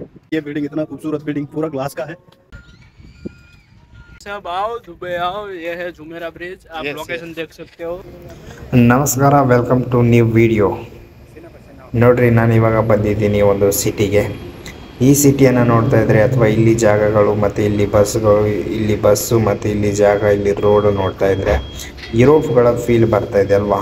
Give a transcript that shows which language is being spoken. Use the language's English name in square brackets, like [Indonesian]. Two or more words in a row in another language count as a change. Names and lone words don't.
[Hindi] ये बिल्डिंग इतना खूबसूरत बिल्डिंग पूरा ग्लास का है। सब आओ दुबई आओ, ये है जुमेरा ब्रिज, आप लोकेशन देख सकते हो। [Kannada] ನಮಸ್ಕಾರ [English] welcome to new video. [Kannada] ನೋಡ್ರಿ, ನಾನು ಇವಾಗ ಬಂದಿದ್ದೀನಿ ಒಂದು ಸಿಟಿಗೆ. ಈ ಸಿಟಿಯನ್ನು ನೋಡ್ತಾ ಇದ್ರೆ ಅಥವಾ ಇಲ್ಲಿ ಜಾಗಗಳು ಮತ್ತು ಇಲ್ಲಿ ಬಸ್ಗಳು, ಇಲ್ಲಿ ಬಸ್ಸು ಮತ್ತು ಇಲ್ಲಿ ಜಾಗ, ಇಲ್ಲಿ ರೋಡು ನೋಡ್ತಾ ಇದ್ರೆ ಯುರೋಪ್ಗಳ ಫೀಲ್ ಬರ್ತಾ ಇದೆ ಅಲ್ವಾ.